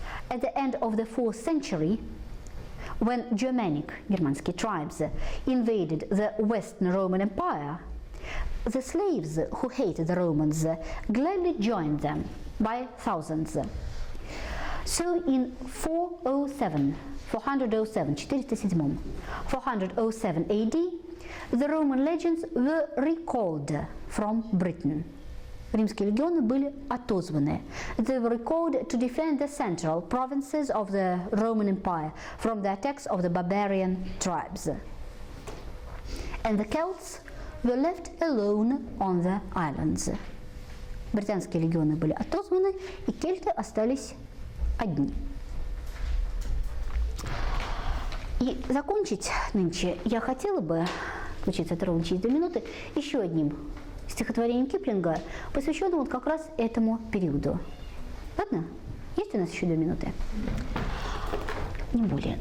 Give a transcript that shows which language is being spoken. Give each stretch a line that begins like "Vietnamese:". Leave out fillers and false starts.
English: At the end of the 4th century, when Germanic tribes invaded the Western Roman Empire, the slaves who hated the Romans gladly joined them by thousands. So in 407 AD, the Roman legions were recalled from Britain.
Russian: Римские легионы были отозваны.
English: They were recalled to defend the central provinces of the Roman Empire from the attacks of the barbarian tribes. And the Celts were left alone on the islands.
Russian: Британские легионы были отозваны, и кельты остались одни. И закончить нынче я хотела бы, случится это ровно через 2 минуты, еще одним стихотворением Киплинга, посвященным вот как раз этому периоду. Ладно? Есть у нас еще 2 минуты? Не более.